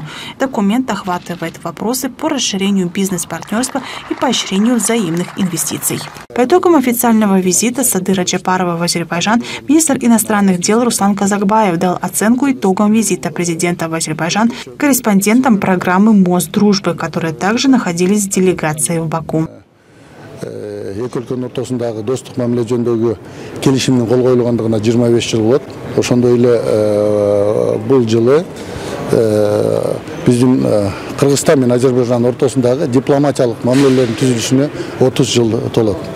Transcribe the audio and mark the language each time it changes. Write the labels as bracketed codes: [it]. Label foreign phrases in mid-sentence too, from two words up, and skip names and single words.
[ru] Документ охватывает вопросы по расширению бизнес-партнерства и поощрению взаимных инвестиций. По итогам официального визита Садыра Джапарова в Азербайджан министр иностранных дел Руслан Казакбаев дал оценку итогам визита президента в Азербайджан корреспондентам программы «Мост дружбы», которые также находились в делегации в Баку. [ky] Эки өлкөнүн ортосундагы достук мамиле жөнүндөгү келишимдин кол коюлгандыгына 25 жыл болот. Ошондой эле бул жылы биздин Кыргызстан менен Азербайджан ортосундагы дипломатиялык мамилелердин түзүлүшүнө 30 жыл толот.